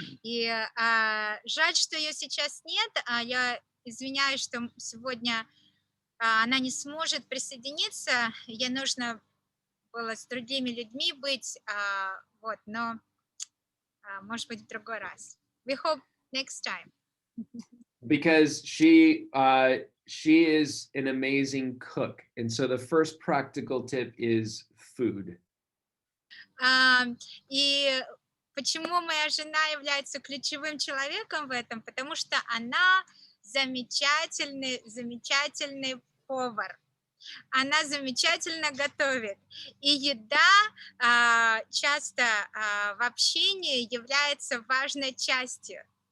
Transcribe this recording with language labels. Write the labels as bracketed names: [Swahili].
[Russian] И жаль, что ее сейчас нет. Я извиняюсь, что сегодня она не сможет присоединиться. Ей нужно было с другими людьми быть. Вот, но может быть в другой раз. [English] We hope next time. Because she is an amazing cook. And so the first practical tip is food. [Russian] И почему моя жена является ключевым человеком в этом? Потому что она замечательный повар. Она замечательно готовит. И еда часто в общении является важной частью.